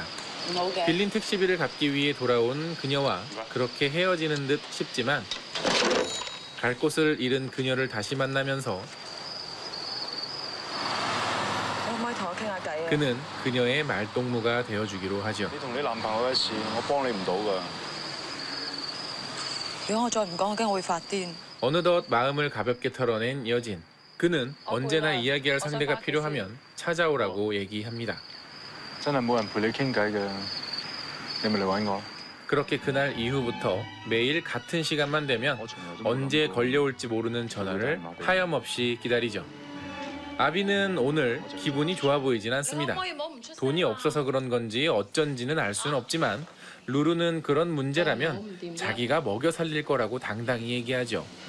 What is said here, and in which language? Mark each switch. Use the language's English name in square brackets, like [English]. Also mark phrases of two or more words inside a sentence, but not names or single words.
[Korean] 빌린 택시비를 갚기 위해 돌아온 그녀와 그렇게 헤어지는 듯 싶지만 갈 곳을 잃은 그녀를 다시 만나면서 그는 그녀의 말동무가 되어주기로 하죠. [Cantonese] 你同你男朋友嘅事，我幫你唔到㗎。如果我再唔講，我驚我會發癲。 [Korean] 어느덧 마음을 가볍게 털어낸 여진. 그는 언제나 이야기할 상대가 필요하면 찾아오라고 얘기합니다. [Cantonese] 真係冇人陪你傾偈嘅，你咪嚟揾我。 [Korean] 그렇게 그날 이후부터 매일 같은 시간만 되면 언제 걸려올지 모르는 전화를 하염없이 기다리죠. 아비는 오늘 기분이 좋아 보이진 않습니다. 돈이 없어서 그런 건지 어쩐지는 알 수는 없지만 루루는 그런 문제라면 자기가 먹여 살릴 거라고 당당히 얘기하죠.